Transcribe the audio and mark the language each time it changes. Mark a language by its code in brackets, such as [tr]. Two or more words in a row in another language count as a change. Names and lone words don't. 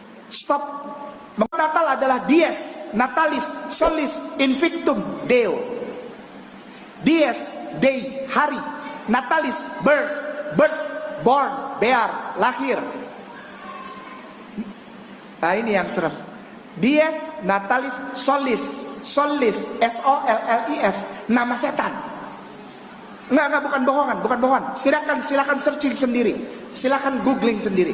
[id] Stop. Natal adalah [la] dies natalis solis invictum Deo. [id] Dies, day, hari. [en] Natalis, birth, born, bear, [id] lahir. Nah ini yang serem. [la] Dies natalis solis, SOLLIS, [id] nama setan. Enggak, bukan bohongan. Silakan searching sendiri. Silakan googling sendiri.